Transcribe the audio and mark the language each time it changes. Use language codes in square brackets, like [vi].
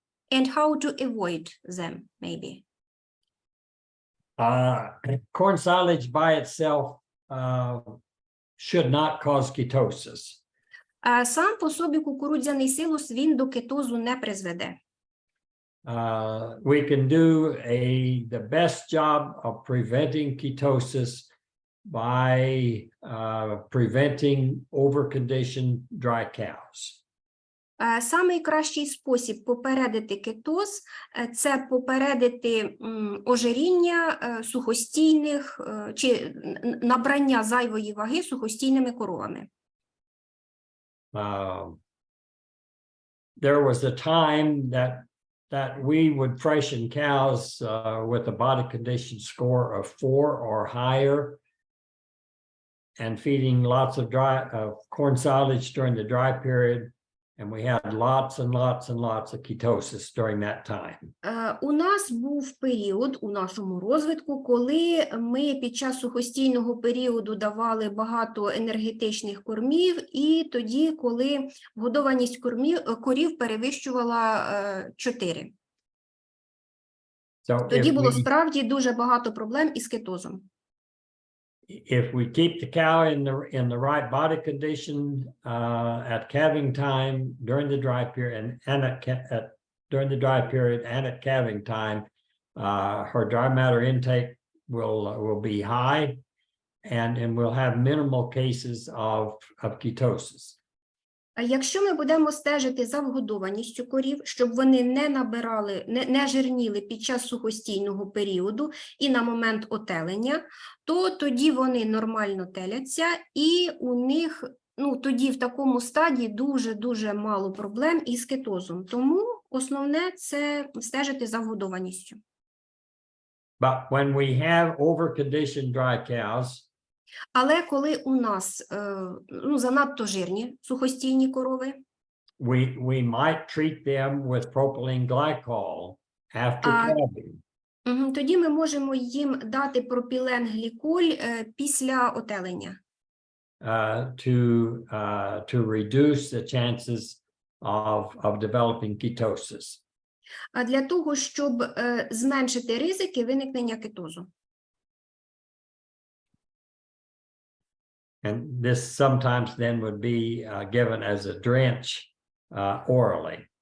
[en] And how to avoid them, maybe? Corn silage by itself should not cause ketosis. [uk] Сам по собі кукурудзяний силос, він до кетозу не призведе. [en] we can do the best job of preventing ketosis by preventing overconditioned dry cows. [uk] Самий кращий спосіб попередити кетоз – це попередити ожиріння сухостійних чи набрання зайвої ваги сухостійними коровами. [en] There was a time that we would freshen cows with a body condition score of 4 or higher, and feeding lots of corn silage during the dry period, and we had lots and lots and lots of ketosis during that time. [uk] У нас був період у нашому розвитку, коли ми під час сухостійного періоду давали багато енергетичних кормів, і тоді, коли годованість корів перевищувала 4. Тоді було справді дуже багато проблем із кетозом. [en] If we keep the cow in the right body condition at calving time during the dry period during the dry period and at calving time, her dry matter intake will be high, and we'll have minimal cases of ketosis. [uk] Якщо ми будемо стежити за вгодованістю корів, щоб вони не набирали, не жирніли під час сухостійного періоду і на момент отелення, то тоді вони нормально теляться, і у них, тоді в такому стадії дуже-дуже мало проблем із кетозом. Тому основне – це стежити за вгодованістю. [en] But when we have overconditioned dry cows, [uk] але коли у нас занадто жирні сухостійні корови, [en] we might treat them with propylene glycol after calving. [uk] Тоді ми можемо їм дати пропіленгліколь після отелення. [en] To reduce the chances of developing ketosis. [uk] А для того, щоб зменшити ризики виникнення кетозу. [en] And this sometimes then would be given as a drench orally.